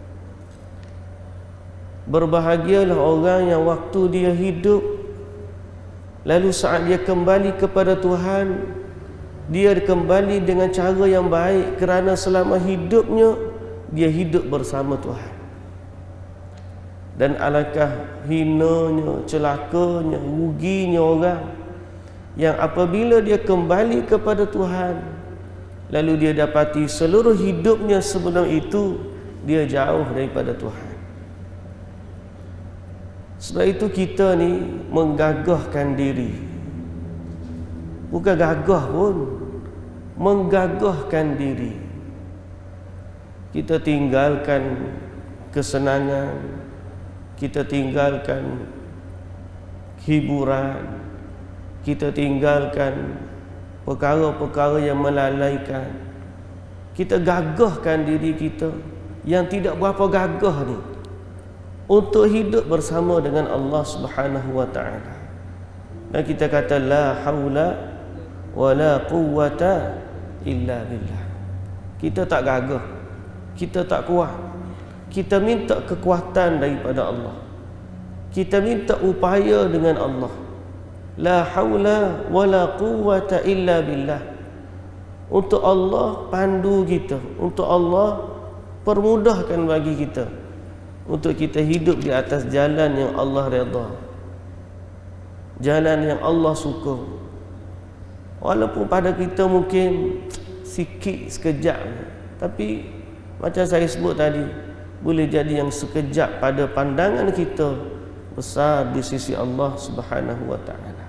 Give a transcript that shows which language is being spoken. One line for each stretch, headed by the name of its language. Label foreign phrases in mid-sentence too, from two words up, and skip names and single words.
Malay: Berbahagialah orang yang waktu dia hidup, lalu saat dia kembali kepada Tuhan, dia kembali dengan cara yang baik, kerana selama hidupnya dia hidup bersama Tuhan. Dan alangkah hinanya, celakanya, ruginya orang yang apabila dia kembali kepada Tuhan, lalu dia dapati seluruh hidupnya sebelum itu dia jauh daripada Tuhan. Sebab itu kita ni menggagahkan diri, bukan gagah pun, menggagahkan diri. Kita tinggalkan kesenangan, kita tinggalkan hiburan, kita tinggalkan perkara-perkara yang melalaikan. Kita gagahkan diri kita yang tidak berapa gagah ni untuk hidup bersama dengan Allah
Arabic: سبحانه وتعالى.
Malay: Dan kita kata
Arabic: لا حول ولا قوة إلا بالله.
Malay: Kita tak gagah, kita tak kuat. Kita minta kekuatan daripada Allah, kita minta upaya dengan Allah.
Arabic: لا حول ولا قوة إلا بالله.
Malay: Untuk Allah pandu kita, untuk Allah permudahkan bagi kita, untuk kita hidup di atas jalan yang Allah redha, jalan yang Allah suka. Walaupun pada kita mungkin sikit sekejap, tapi macam saya sebut tadi, boleh jadi yang sekejap pada pandangan kita besar di sisi Allah
Arabic: سبحانه وتعالى.